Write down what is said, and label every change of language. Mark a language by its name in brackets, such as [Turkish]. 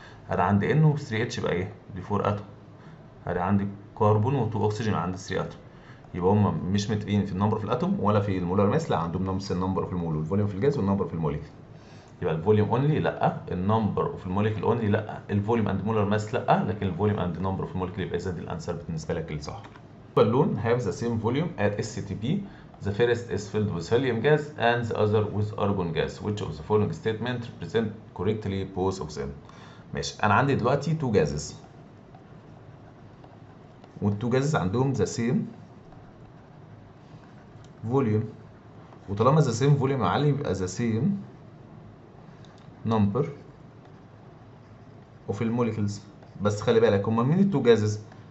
[Arabic] انا عندي ان و 3 اتش يبقى ايه؟ دي 4 اتوم. انا عندي كربون و2 اكسجين عندي 3 اتوم. يبقى هم مش متفقين في النمبر في الاتوم ولا في المولار ماس، لا عندهم نفس النمبر في المول والفوليوم في الجاز والنمبر في الموليكيول. يبقى الفوليوم اونلي لا، النمبر اوف الموليكيول اونلي لا، الفوليوم اند مولار ماس لا، لكن الفوليوم اند نمبر اوف الموليكيول يبقى اذا دي الانسر بالنسبه لك الصح. [English] Balloon have the same volume at STP. The first is filled with helium gas and the other with argon gas. Which of the following statement represent correctly both of them؟ ماشي. [Arabic] انا عندي دلوقتي two gases والتو gases عندهم [English] the same volume، [Arabic] وطالما the same volume يا معلم يبقى [English] the same number of [Arabic] الموليكيولز. بس خلي بالك هما مين التو جازز؟